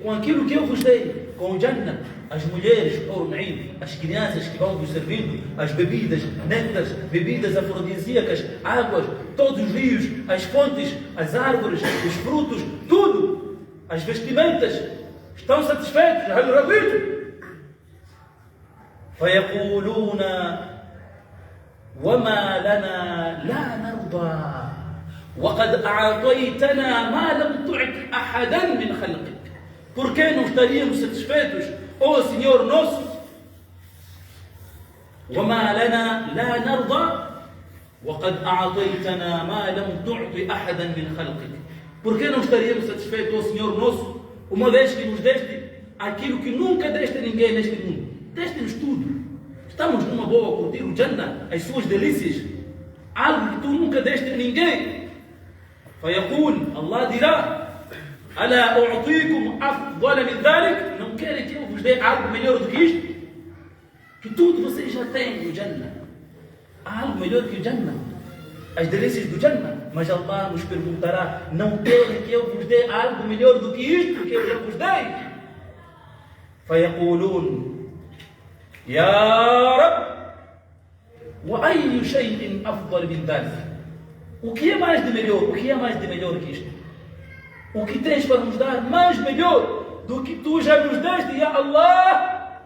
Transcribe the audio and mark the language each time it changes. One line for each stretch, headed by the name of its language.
Portuguese: Com aquilo que eu vos dei, com o Jannah, as mulheres, as crianças que vão vos servindo, as bebidas, néctares, bebidas afrodisíacas, águas, todos os rios, as fontes, as árvores, os frutos, tudo, as vestimentas. Estão satisfeitos?
Arabic: Hal raditum? فيقولون وما لنا لا نرضى وقد أعطيتنا ما لم تعط أحدا من خلقك.
Portuguese: Por que não estaríamos satisfeitos, ó Senhor nosso?
Arabic: وما لنا لا نرضى وقد أعطيتنا ما لم تعط أحدا من خلقك.
Portuguese: Por que não estaríamos satisfeitos, ó Senhor nosso, uma vez que nos deste aquilo que nunca deste a ninguém neste mundo? Deste-nos tudo. Estamos numa boa a curtir o Jannah, as suas delícias, algo que tu nunca deste a ninguém.
Arabic: فيقول,
Portuguese: Allah dirá:
Arabic: ألا أعطيكم أفضل من ذلك?
Portuguese: Não querem que eu vos dê algo melhor do que isto? Que tudo vocês já têm no Jannah. Há algo melhor que o Jannah, as delícias do Jannah. Mas Allah nos perguntará: não querem que eu vos dê algo melhor do que isto que eu já vos dei?
Arabic: فيقولون يا رب وأي شيء أفضل من ذلك.
Portuguese: O que é mais de melhor? O que é mais de melhor que isto? O que tens para nos dar mais melhor do que tu já nos deste, ya Allah?